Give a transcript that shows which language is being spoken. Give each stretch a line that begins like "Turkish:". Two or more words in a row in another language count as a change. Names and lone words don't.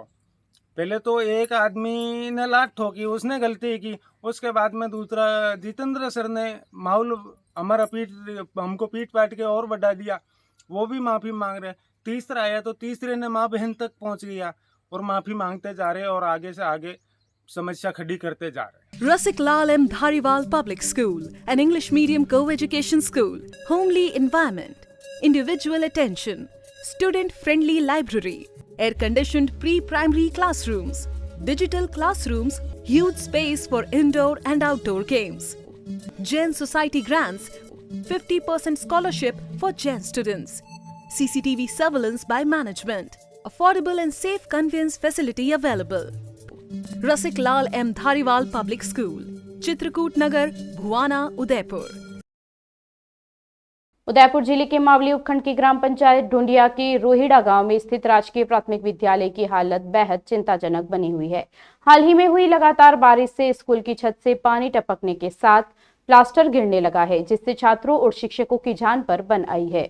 Hindi: पहले तो एक आदमी ने लात ठोकी, उसने गलती की, उसके बाद में दूसरा जितेंद्र सर ने माहौल हमारा हमको पीट पाट के और बढ़ा दिया, वो भी माफ़ी मांग रहे। तीसरा आया तो तीसरे ने माँ बहन तक पहुंच गया और माफ़ी मांगते जा रहे और आगे से आगे समस्या खड़ी करते जा रहे।
English: Rasik Lal M. Dhariwal Public School, an English medium co-education school, homely environment, individual attention, student-friendly library, air-conditioned pre-primary classrooms, digital classrooms, huge space for indoor and outdoor games. Jain Society grants 50% scholarship for Jain students. CCTV surveillance by management. Affordable and safe conveyance facility available. Rasik Lal M. Dhariwal Public School, Chitrakoot Nagar, Bhuwana, Udaipur.
Hindi: उदयपुर जिले के मावली उपखंड की ग्राम पंचायत ढूंढिया की रोहिड़ा गांव में स्थित राजकीय प्राथमिक विद्यालय की हालत बेहद चिंताजनक बनी हुई है। हाल ही में हुई लगातार बारिश से स्कूल की छत से पानी टपकने के साथ प्लास्टर गिरने लगा है, जिससे छात्रों और शिक्षकों की जान पर बन आई है।